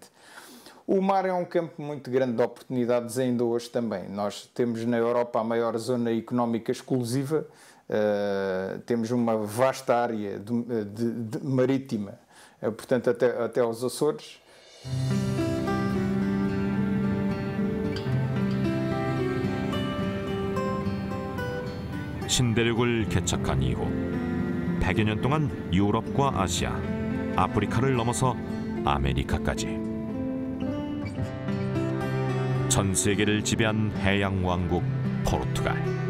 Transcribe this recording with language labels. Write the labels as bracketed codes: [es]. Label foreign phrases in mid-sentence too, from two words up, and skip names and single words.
[pt] O mar é campo muito grande de oportunidades ainda hoje também. Nós temos na Europa a maior zona económica exclusiva, temos uma vasta área marítima, portanto até aos Açores. [ko] 신대륙을 개척한 이후 100여 년 동안 유럽과 아시아, 아프리카를 넘어서 아메리카까지 전 세계를 지배한 해양 왕국 포르투갈.